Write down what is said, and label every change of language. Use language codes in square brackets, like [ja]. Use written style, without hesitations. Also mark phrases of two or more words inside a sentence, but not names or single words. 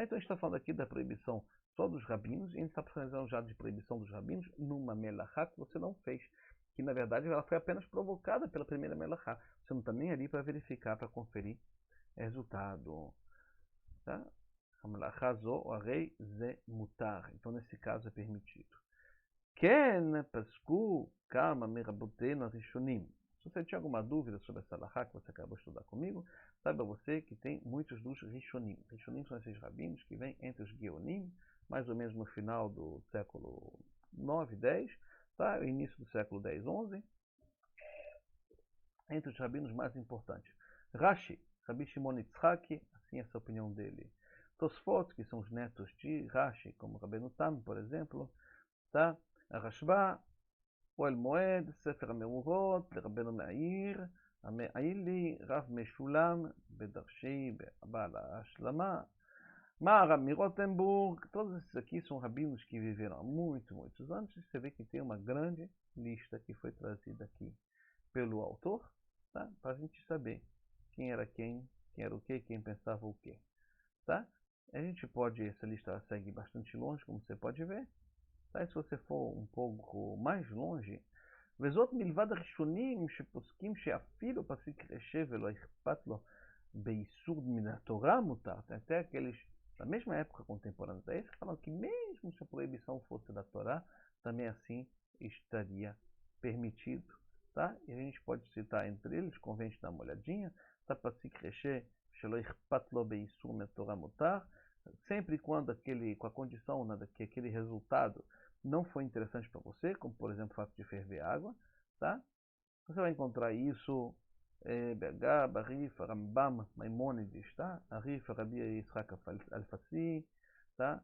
[pt] Então a gente está falando aqui da proibição só dos rabinos, e a gente está precisando já de proibição dos rabinos numa melachá que você não fez, que na verdade ela foi apenas provocada pela primeira melachá. Você não está nem ali para verificar, para conferir resultado, tá? [he] המלאכה זו הרי זה מותר. [pt] Então nesse caso é permitido. [he] כן פסקו כמה מרבותינו ראשונים. [pt] Se você tinha alguma dúvida sobre essa halakha que você acabou de estudar comigo, saiba você que tem muitos dos Rishonim. Rishonim são esses rabinos que vêm entre os Geonim, mais ou menos no final do século 9, 10, tá? Início do século 10, 11. Entre os rabinos mais importantes. Rashi, Rabi Shimon Yitzhaki, assim essa é a opinião dele. Tosfot, que são os netos de Rashi, como Rabbeinu Tam, por exemplo, tá? [he] הרשב"א, אוהל מועד, ספר המאורות, לרבנו מאיר, המעילי, רב משולם, בדרשי, בעל ההשלמה, [pt] Maharam Rotenburg, todos esses aqui são rabinos que viveram há muitos anos. Você vê que tem uma grande lista que foi trazida aqui pelo autor, tá? Para a gente saber quem era quem era o que, quem pensava o que, tá? A gente pode, essa lista segue bastante longe, como você pode ver. Tá? Se você for um pouco mais longe, [he] וזאת מלבד הראשונים שפוסקים שאפילו פסיק רשע ולא אכפת לו באיסור מן התורה מותר. [pt] Até aqueles da mesma época contemporânea a esse falam que mesmo se a proibição fosse da Torá, também assim estaria permitido. Tá? E a gente pode citar entre eles, convém a gente dar uma olhadinha, tá? [he] פסיק רשע שלא אכפת לו באיסור מן התורה מותר. [pt] Sempre e quando com a condição, né, que aquele resultado não foi interessante para você, como por exemplo o fato de ferver água, tá? Você vai encontrar isso BH, Barif, Rambam, Maimônides, tá? Arif, Rabi Yitzhak Alfassi, tá?